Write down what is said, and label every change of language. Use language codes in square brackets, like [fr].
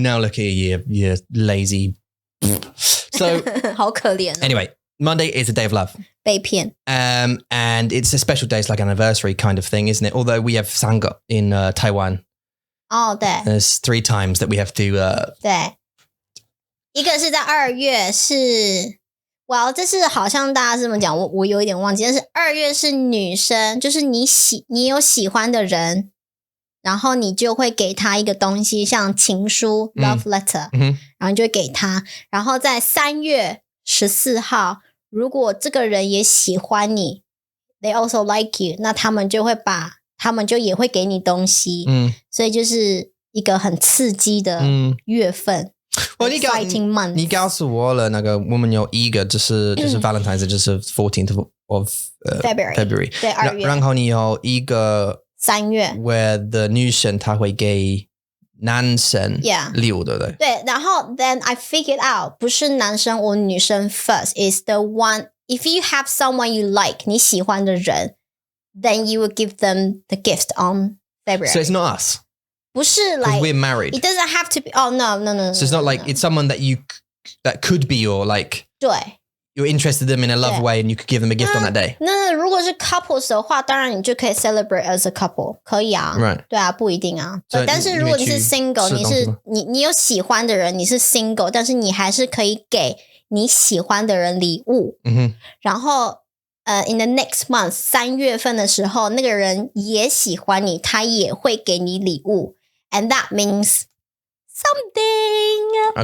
[en] Now look at you lazy. So [zh] 好可怜 [en] Anyway, Monday is a day of love. [zh] 被骗 [en] And it's a special day. It's like an anniversary kind of thing, isn't it? Although we have Sangha in Taiwan. [zh] 哦对 [en] There's 3 times that we have to... [zh] 对一个是在2月是哇这是好像大家这么讲我有一点忘记但是2月是女生就是你有喜欢的人然后你就会给他一个东西像情书 [en] love letter [zh] 然后你就会给他然后在3月14号如果这个人也喜欢你 [en] they also like you [zh] 那他们就也会给你东西所以就是一个很刺激的月份 [en] exciting month [zh] 你告诉我了那个我们有一个就是 [en] Valentines [zh] 就是 [en] 14th of February [zh] 对2月然后你有一个 3月 [en] where the [zh] 女生她会给男生礼物对不对对然后 [en] then I figured out [zh] 不是男生或女生 [en] first is the one if you have someone you like [zh] 你喜欢的人 [en] then you will give them the gift on February So it's not us [zh] 不是 [en] like we're married it doesn't have to be oh no So it's not like it's someone that that could be your like [zh] 对 [en] you're interested in them in a love way and you could give them a gift on that day [zh] 那如果是 [en] couples [zh] 的话当然你就可以 [en] celebrate as a couple [zh] 可以啊 [en] Right [zh] 对啊不一定啊但是如果你是 single 你有喜欢的人你是 single 但是你还是可以给你喜欢的人礼物然后 [en] in the next month [zh] 3月份的时候那个人也喜欢你他也会给你礼物 [en] and that means something